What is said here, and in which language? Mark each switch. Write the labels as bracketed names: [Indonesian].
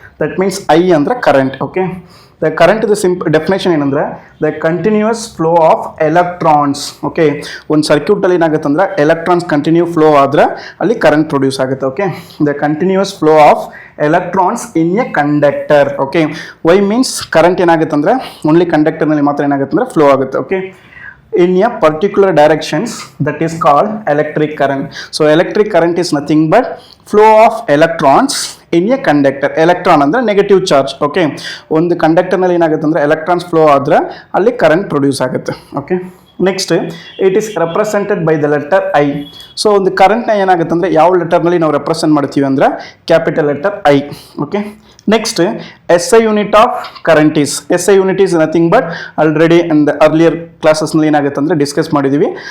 [English] That means I ಅಂದರೆ current. Okay, the current the definition ಏನಂದರೆ the continuous flow of electrons. [Kannada] Okay, ಒಂದು ಸರ್ಕ್ಯೂಟಲ್ಲಿ ಏನಾಗುತ್ತೆ ಅಂದರೆ ಎಲೆಕ್ಟ್ರಾನ್ಸ್ ಕಂಟಿನ್ಯೂ ಫ್ಲೋ ಆದರೆ ಅಲ್ಲಿ ಕರೆಂಟ್ ಪ್ರೊಡ್ಯೂಸ್ ಆಗುತ್ತೆ. [English] Okay, the continuous flow of electrons in a conductor. [Kannada] Okay, Y means current ಏನಾಗುತ್ತೆ ಅಂದರೆ ಓನ್ಲಿ ಕಂಡಕ್ಟರ್ನಲ್ಲಿ ಮಾತ್ರ ಏನಾಗುತ್ತೆ ಅಂದರೆ ಫ್ಲೋ ಆಗುತ್ತೆ. [English] Okay, in a particular directions, that is called electric current. So electric current is nothing but flow of electrons in a conductor. [Kannada] Electron ಅಂದ್ರೆ negative charge. Okay, ಒಂದು ಕಂಡಕ್ಟರ್ನಲ್ಲಿ ಏನಾಗುತ್ತೆ ಅಂದರೆ ಎಲೆಕ್ಟ್ರಾನ್ಸ್ ಫ್ಲೋ ಆದರೆ ಅಲ್ಲಿ ಕರೆಂಟ್ ಪ್ರೊಡ್ಯೂಸ್ ಆಗುತ್ತೆ. [English] Okay, next it is represented by the letter I. [Kannada] So ಒಂದು ಕರೆಂಟ್ನ ಏನಾಗುತ್ತೆ ಅಂದರೆ ಯಾವ ಲೆಟರ್ನಲ್ಲಿ ನಾವು ರೆಪ್ರೆಸೆಂಟ್ ಮಾಡ್ತೀವಿ ಅಂದರೆ capital letter I. [English] okay, next SI unit of current is, SI unit is nothing but already in the earlier ಕ್ಲಾಸಸ್ನಲ್ಲಿ [Kannada] ಏನಾಗುತ್ತೆ ಅಂದರೆ ಡಿಸ್ಕಸ್ ಮಾಡಿದ್ದೀವಿ.